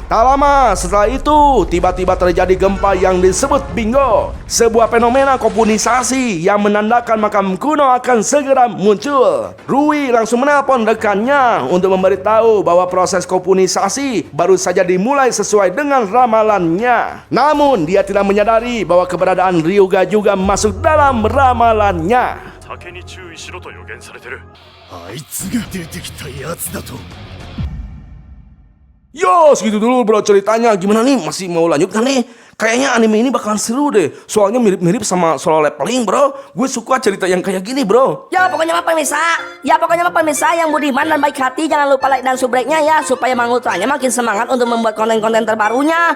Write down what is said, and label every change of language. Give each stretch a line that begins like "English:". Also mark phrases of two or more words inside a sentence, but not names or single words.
Indonesian: Tak lama setelah itu, tiba-tiba terjadi gempa yang disebut bingo, sebuah fenomena kopunisasi yang menandakan makam kuno akan segera muncul. Rui langsung menelpon rekannya untuk memberitahu bahwa proses kopunisasi baru saja dimulai sesuai dengan ramalannya. Namun dia tidak menyadari bahwa keberadaan Ryuga juga masuk dalam ramalannya.
Japanese: 酒に注意しろと予言されてる。あいつが出てきたやつだと。
Indonesian: Yo, segitu dulu bro ceritanya. Gimana nih? Masih mau lanjut kan nih? Kayaknya anime ini bakalan seru deh. Soalnya mirip-mirip sama Solo Leveling bro. Gue suka cerita yang kayak gini bro. Ya pokoknya mah pemirsa yang budiman dan baik hati, jangan lupa like dan subscribe-nya ya, supaya Mang Ultranya makin semangat untuk membuat konten-konten terbarunya.